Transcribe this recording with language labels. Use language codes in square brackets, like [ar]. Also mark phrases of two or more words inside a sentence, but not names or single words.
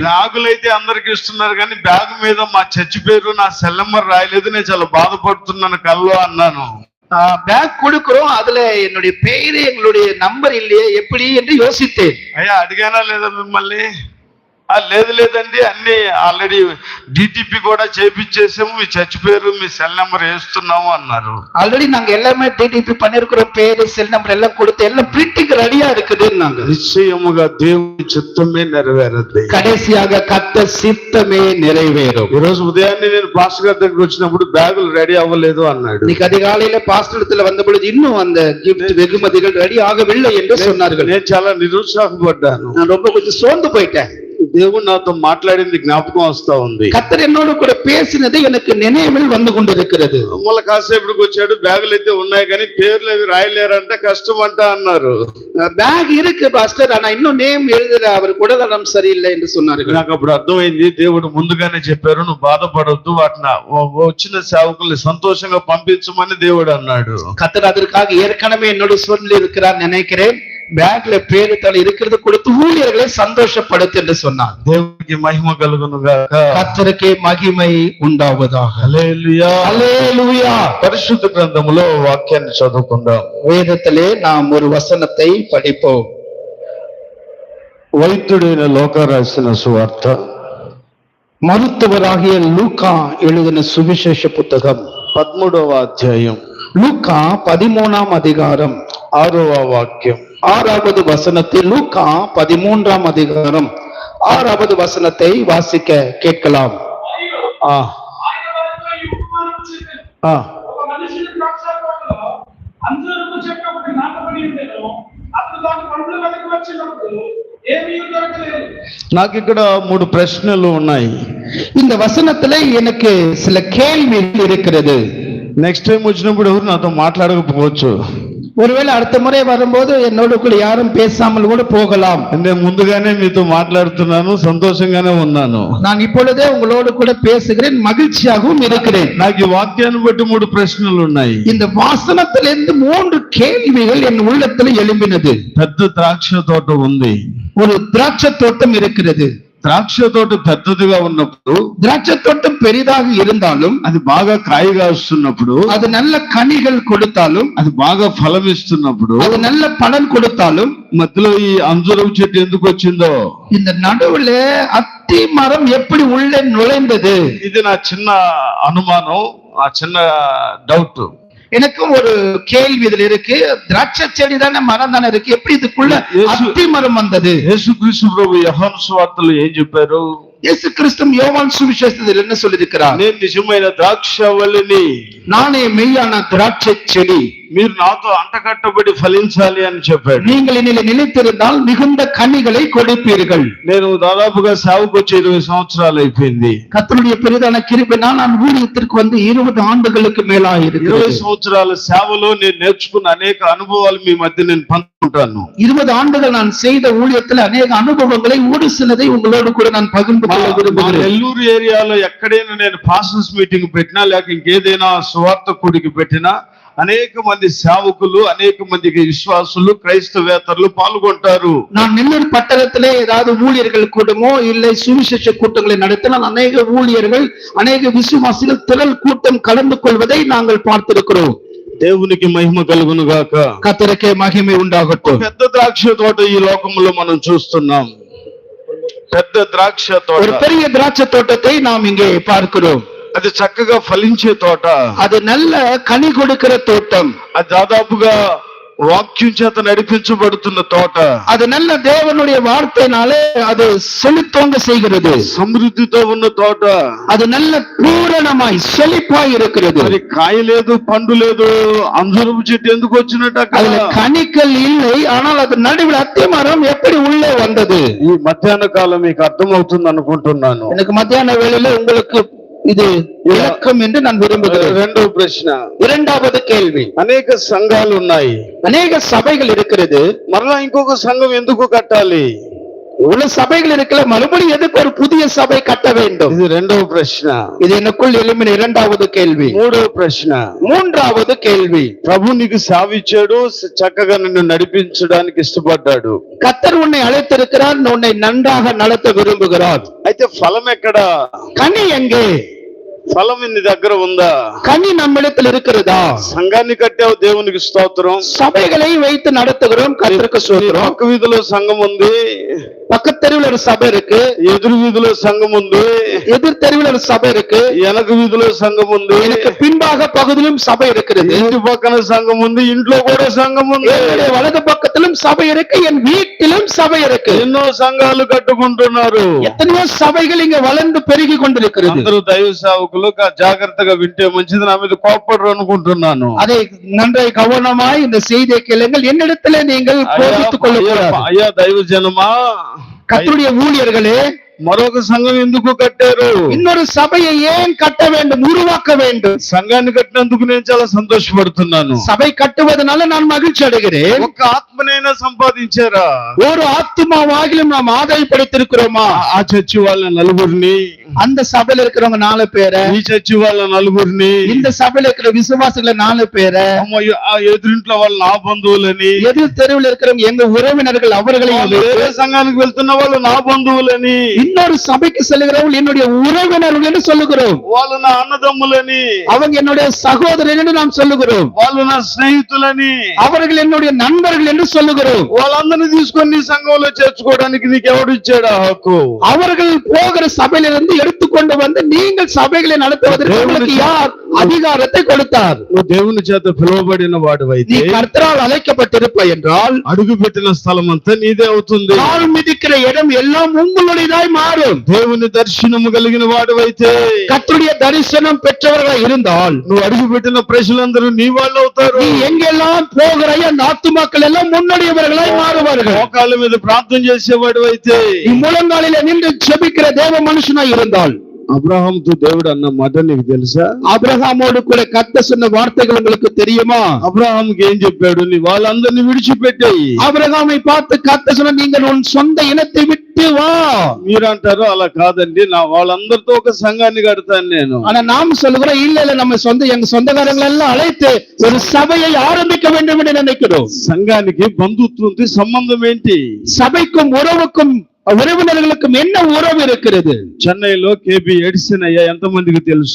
[te] బ్యాగులు అయితే అందరికి ఇస్తున్నారు కానీ బ్యాగ్ మీద మా చర్చ్ పేరు నా [en] cell number [te] రాయలేదు, నేను చాలా బాధపడుతున్నాను కల్లో అన్నాను. [ta] பேக் கொடுக்கிறோம், அதுல என்னுடைய பெயரு எங்களுடைய நம்பர் இல்லையே எப்படி என்று யோசித்தேன். [te] అయ్యా అడిగానా లేదా మిమ్మల్ని? లేదు లేదండి, అన్ని [en] already DTP [te] కూడా చేపించేసాము, మీ చర్చ్ పేరు మీ [en] cell number [te] వేస్తున్నాము అన్నారు. [ta] ஆல்ரெடி நாங்க எல்லாமே டிடிபி பண்ணிருக்கிறோம், பேரு [en] cell number [ta] எல்லாம் கொடுத்து எல்லாம் [en] printing ready [ta] இருக்குதுன்னாங்க. [te] నిశ్చయముగా దేవుని చిత్తమే నెరవేరద్ది. [ta] கடைசியாக கர்த்தர் சித்தமே நிறைவேறும். [te] ఈ రోజు ఉదయాన్నే నేను పాస్టర్ గారి దగ్గరికి వచ్చినప్పుడు బ్యాగులు రెడీ అవ్వలేదు అన్నాడు. [ta] இன்னைக்கு அதிகாலையில பாஸ்டர் இடத்துல வந்த பொழுது இன்னும் அந்த கிஃப்ட் வெகுமதிகள் ரெடி ஆகவில்லை என்று சொன்னார்கள். [te] నేను చాలా నిరుత్సాహపడ్డాను. [ta] நான் ரொம்ப கொஞ்சம் சோர்ந்து போயிட்டேன். [te] దేవుడు నాతో మాట్లాడింది జ్ఞాపకం వస్తా ఉంది. [ta] கர்த்தர் என்னோடு கூட பேசினது எனக்கு நினைவில் வந்து கொண்டிருக்கிறது. [te] మళ్ళీ కాసేపటికి వచ్చాడు, బ్యాగులు అయితే ఉన్నాయి కానీ పేర్లు అవి రాయలేరంటే కష్టం అంట అన్నారు. [ta] பேக் இருக்கு பாஸ்டர், ஆனா இன்னும் நேம் எழுதுற அவர் குடலம் சரியில்லை என்று சொன்னார்கள். [te] నాకు అప్పుడు అర్థమైంది, దేవుడు ముందుగానే చెప్పారు నువ్వు బాధపడొద్దు, వాటిని వచ్చిన సేవకుల్ని సంతోషంగా పంపించమని దేవుడు అన్నాడు. [ta] கர்த்தர் அதற்காக ஏற்கனவே என்னோடு சொல்லி இருக்கிறார் நினைக்கிறேன். பேக்ல பேரு தலை இருக்கிறது கொடுத்து ஊழியர்களை சந்தோஷப்படுத்து என்று சொன்னார். [te] దేవుడికి మహిమ కలుగును గాక. [ta] கர்த்தருக்கே மகிமை உண்டாவதாக. [te] హల్లెలూయా. [ta] அல்லேலூயா. [te] పరిశుద్ధ గ్రంథములో వాక్యాన్ని చదువుకుందాం. [ta] வேதத்திலே நாம் ஒரு வசனத்தை படிப்போம். [te] వైద్యుడైన లూకా రాసిన సువార్త [ta] மருத்துவராகிய லூக்கா எழுதின சுவிசேஷ புத்தகம் [te] 13వ అధ్యాయం [ta] லூக்கா 13ஆம் அதிகாரம் [te] 6వ వాక్యం [ta] 6வது வசனத்தில் லூக்கா 13ஆம் அதிகாரம் 6வது வசனத்தை வாசிக்க கேட்கலாம். ఆ ఆ [te] ఒక మనిషి ద్రాక్షతోటలో అంజూరపు చెట్టు ఒకటి నాటబడి ఉండెను. అతడు దాని పండ్లు వెనక్కి వచ్చినప్పుడు ఏమీ దొరకలేదు. నాకు ఇక్కడ 3 ప్రశ్నలు ఉన్నాయి. [ta] இந்த வசனத்துல எனக்கு சில கேள்விகள் இருக்கிறது. [en] next time [te] వచ్చినప్పుడు ఎవరు నాతో మాట్లాడకపోవచ్చు. [ta] ஒருவேளை அடுத்த முறை வரும்போது என்னோட கூட யாரும் பேசாமல் கூட போகலாம். [te] నేను ముందుగానే మీతో మాట్లాడుతున్నాను, సంతోషంగానే ఉన్నాను. [ta] நான் இப்பொழுதே உங்களோடு கூட பேசுகிறேன், மகிழ்ச்சியாகவும் இருக்கிறேன். [te] నాకు ఈ వాక్యాన్ని బట్టి 3 ప్రశ్నలు ఉన్నాయి. [ta] இந்த வாசனத்திலிருந்து 3 கேள்விகள் என் உள்ளத்தில் எழும்பினது. [te] పెద్ద ద్రాక్ష తోట ఉంది. [ta] ஒரு திராட்சை தோட்டம் இருக்கிறது. [te] ద్రాక్ష తోట పెద్దదిగా ఉన్నప్పుడు, [ta] திராட்சை தோட்டம் பெரிதாக இருந்தாலும், [te] అది బాగా కాయగా వస్తున్నప్పుడు, [ta] அது நல்ல கனிகள் கொடுத்தாலும், [te] అది బాగా ఫలం ఇస్తున్నప్పుడు, [ta] அது நல்ல பலன் கொடுத்தாலும், [te] మధ్యలో ఈ అంజూరపు చెట్టు ఎందుకు వచ్చిందో, [ta] இந்த நடுவுல அத்தி மரம் எப்படி உள்ளே நுழைந்தது? [te] ఇది నా చిన్న అనుమానం, ఆ చిన్న డౌట్. [ta] எனக்கும் ஒரு கேள்வி இதுல இருக்கு. திராட்சை செடி தானே, மரம் தானே இருக்கு, எப்படி இதுக்குள்ள அத்தி மரம் வந்தது? [te] యేసుక్రీస్తు ప్రభు యోహాను సువార్తలో ఏం చెప్పారు? [ta] இயேசு கிறிஸ்து யோவான் சுவிசேஷத்தில் என்ன சொல்லியிருக்கிறார்? [te] నేను నిజమైన ద్రాక్షవల్లిని, [ta] நானே மெய்யான திராட்சை செடி, [te] మీరు నాతో అంటకట్టబడి ఫలించాలి అని చెప్పాడు. [ta] நீங்கள் என்னிலே நிலைத்திருந்தால் மிகுந்த கனிகளை கொடுப்பீர்கள். [te] నేను దాదాపుగా సేవకు వచ్చి 20 సంవత్సరాలు అయిపోయింది. [ta] கர்த்தருடைய பெரிதான கிருபையினால் நான் ஊழியத்திற்கு வந்து 20 ஆண்டுகளுக்கு மேலாக 20 இருக்கிறது. [te] సంవత్సరాల సేవలో నేను నేర్చుకున్న అనేక అనుభవాలు మీ మధ్య నేను పంచుకుంటాను. [ta] 20 ஆண்டுகள் நான் செய்த ஊழியத்தில் அநேக அனுபவங்களை ஒரு சிலதை உங்களோடு கூட நான் பகிர்ந்து கொள்ள [te] మా [ta] விரும்புகிறேன். [te] నెల్లూరు ఏరియాలో ఎక్కడైనా నేను [en] pastors meeting [te] పెట్టినా లేక ఇంకేదైనా సువార్త కూడికి పెట్టినా అనేక మంది సేవకులు, అనేక మంది విశ్వాసులు, క్రైస్తవేతరులు పాల్గొంటారు. [ta] நான் நெல்லூர் பட்டணத்திலே ஏதாவது ஊழியர்கள் கூட்டமோ இல்லை சுவிசேஷ கூட்டங்களை நடத்தினால் அநேக ஊழியர்கள் அநேக விசுவாசிகள் திரள் கூட்டம் கலந்து கொள்வதை நாங்கள் பார்த்திருக்கிறோம். [te] దేవునికి మహిమ కలుగును గాక. [ta] கர்த்தருக்கே மகிமை உண்டாகட்டும். [te] పెద్ద ద్రాక్ష తోట ఈ లోకంలో మనం చూస్తున్నాం. పెద్ద ద్రాక్ష తోట, [ta] ஒரு பெரிய திராட்சை தோட்டத்தை நாம் இங்கே பார்க்கிறோம். [te] అది చక్కగా ఫలించే తోట, [ta] அது நல்ல கனி கொடுக்கிற தோட்டம், [te] అది దాదాపుగా వాక్యం చేత నడిపించబడుతున్న తోట, [ta] அது நல்ல தேவனுடைய வார்த்தையினாலே அது செழித்தோங்க செய்கிறது, [te] సమృద్ధితో ఉన్న తోట, [ta] அது நல்ல பூரணமாய் செழிப்பாய் இருக்கிறது. [te] మరి కాయ లేదు, పండు లేదు, అంజూరపు చెట్టు ఎందుకు వచ్చినట్టు అక్కడ? [ta] அதுல கனிகள் இல்லை, ஆனால் அது நடுவில் அத்திமரம் எப்படி உள்ளே வந்தது? [te] ఈ మధ్యాహ్న కాలం మీకు అర్థమవుతుంది అనుకుంటున్నాను. [ta] எனக்கு மத்தியான வேளையில உங்களுக்கு இது விளக்கம் என்று நான் விரும்புகிறேன். [te] రెండో ప్రశ్న, [ta] இரண்டாவது கேள்வி, [te] అనేక సంఘాలు ఉన్నాయి, [ta] அநேக சபைகள் இருக்கிறது, [te] మరలా ఇంకొక సంఘం ఎందుకు కట్టాలి? [ta] உள்ள சபைகள் இருக்கல, மறுபடியும் எதுக்கு ஒரு புதிய சபை கட்ட வேண்டும்? [te] ఇది రెండవ ప్రశ్న. [ta] இது எனக்குள் எழும்பின இரண்டாவது கேள்வி. [te] మూడవ ప్రశ్న, [ta] மூன்றாவது கேள்வி, [te] ప్రభు నీకు సేవిచ్చాడు, చక్కగా నిన్ను నడిపించడానికి ఇష్టపడ్డాడు. [ta] கர்த்தர் உன்னை அழைத்திருக்கிறார், உன்னை நன்றாக நடத்த விரும்புகிறார். [te] అయితే ఫలం ఎక్కడ? [ta] கனி எங்கே? [te] ఫలం నీ దగ్గర ఉందా? [ta] கனி நம்மிடத்தில் இருக்கிறதா? [te] సంఘాన్ని కట్టావు, దేవునికి స్తోత్రం. [ta] சபைகளை வைத்து நடத்துகிறோம், கர்த்தருக்கு ஸ்தோத்திரம். [te] పక్క వీధిలో సంఘం ఉంది, [ta] பக்கத்து தெருவில் ஒரு சபை இருக்கு, [te] ఎదురు వీధిలో సంఘం ఉంది, [ta] எதிர் தெருவில் ஒரு சபை இருக்கு, [te] వెనక వీధిలో సంఘం ఉంది, [ta] எனக்கு பின்பாக பகுதியிலும் சபை இருக்கிறது, [te] ఇంటి పక్కన సంఘం ఉంది, ఇంట్లో కూడా సంఘం ఉంది, [ta] என்னுடைய வலது பக்கத்திலும் சபை இருக்கு, என் வீட்டிலும் சபை இருக்கு. [te] ఎన్నో సంఘాలు కట్టుకుంటున్నారు. [ta] எத்தனையோ சபைகள் இங்க வளர்ந்து பெருகி கொண்டிருக்கிறது. [te] అందరూ దైవ సేవకులు జాగ్రత్తగా వింటే మంచిది, నా మీద కోపడరు అనుకుంటున్నాను. [ta] அதை நன்றாய் கவனமாய் இந்த செய்தியை கேளுங்கள், என்னிடத்திலே நீங்கள் கோபித்துக் கொள்ளக்கூடாது. [te] అయ్యా దైవ జనమా, [ta] கர்த்தருடைய ஊழியர்களே, [te] మరొక సంఘం ఎందుకు కట్టారు? [ta] இன்னொரு சபையை ஏன் கட்ட வேண்டும், உருவாக்க வேண்டும்? [te] సంఘాన్ని కట్టినందుకు నేను చాలా సంతోషపడుతున్నాను. [ta] சபை கட்டுவதனால நான் மகிழ்ச்சி அடைகிறேன். [te] ఒక్క ఆత్మనైనా సంపాదించారా? [ta] ஒரு ஆத்துமாவாகிலும் நாம் ஆதாயப்படுத்திருக்கிறோமா? [te] ఆ చర్చి వాళ్ళ నలుగురిని, [ta] அந்த சபையில இருக்கிறவங்க 4 பேரை, [te] ఈ చర్చి వాళ్ళ నలుగురిని, [ta] இந்த சபையில இருக்கிற விசுவாசிகளை 4 பேரை, [te] ఆ ఎదురింట్లో వాళ్ళ నా బంధువులని, [ta] எதிர் தெருவில் இருக்கிறவங்க எங்க உறவினர்கள், அவர்களையும் [te] వాళ్ళు వేరే సంఘానికి వెళ్తున్న వాళ్ళు నా బంధువులని, [ta] இன்னொரு சபைக்கு செல்கிறவர்கள் என்னுடைய உறவினர்கள் என்று சொல்லுகிறோம். [te] వాళ్ళు నా అన్నదమ్ములని, [ta] அவங்க என்னுடைய சகோதரர் என்று நாம் சொல்லுகிறோம். [te] వాళ్ళు నా స్నేహితులని, [ta] அவர்கள் என்னுடைய நண்பர்கள் என்று சொல்லுகிறோம். [te] వాళ్ళందరినీ తీసుకొని నీ సంఘంలో చేర్చుకోవడానికి నీకు ఎవడు ఇచ్చాడు ఆ హక్కు? [ta] அவர்கள் போகிற சபையிலிருந்து எடுத்துக்கொண்டு வந்து நீங்கள் சபைகளை நடத்துவதற்கு உங்களுக்கு யார் அதிகாரத்தை கொடுத்தார்? [te] నువ్వు దేవుని చేత పిలువబడిన వాడివైతే, [ta] நீ கர்த்தரால் அழைக்கப்பட்டிருப்பாய் என்றால் [te] అడుగు పెట్టిన స్థలం అంతా నీదే అవుతుంది. [ta] கால் மிதிக்கிற இடம் எல்லாம் உங்களுடையதாய் மாறும். [te] దేవుని దర్శనము కలిగిన వాడివైతే, [ta] கர்த்தருடைய தரிசனம் பெற்றவர்களாய் இருந்தால் [te] నువ్వు అడుగు పెట్టిన ప్రజలందరూ నీ వాళ్ళు అవుతారు. [ta] நீ எங்கெல்லாம் போகிறாய் அந்த ஆத்துமாக்கள் எல்லாம் முன்னுடையவர்களாய் மாறுவார்கள். [te] మోకాళ్ళ మీద ప్రార్థన చేసేవాడివైతే, [ta] நீ முழங்காலில நின்று ஜெபிக்கிற தேவ மனுஷனாய் இருந்தால், [te] అబ్రహాముతో దేవుడు అన్న మాట నీకు తెలుసా? [ta] ஆபிரகாமோடு கூட கர்த்தர் சொன்ன வார்த்தைகள் உங்களுக்கு தெரியுமா? [te] అబ్రహాముకి ఏం చెప్పాడు? నీ వాళ్ళందరినీ విడిచిపెట్టాయి. [ta] ஆபிரகாமை பார்த்து கர்த்தர் சொன்ன, நீங்கள் உன் சொந்த இனத்தை விட்டு வா. [te] మీరంటారు అలా కాదండి, నా వాళ్ళందరితో ఒక సంఘాన్ని కడతాను నేను. [ta] ஆனா நாம் சொல்லுகிறோம், இல்ல இல்ல, நம்ம எங்க சொந்தக்காரங்களை எல்லாம் அழைத்து ஒரு சபையை ஆரம்பிக்க வேண்டும் என்று நினைக்கிறோம். [te] సంఘానికి బంధుత్వంతో సంబంధం ఏంటి? [ta] சபைக்கும் உறவுக்கும் உறவினர்களுக்கும் என்ன உறவு இருக்கிறது? [te] చెన్నైలో కేబి ఎడిసన్ అయ్యా ఎంతమందికి తెలుసు?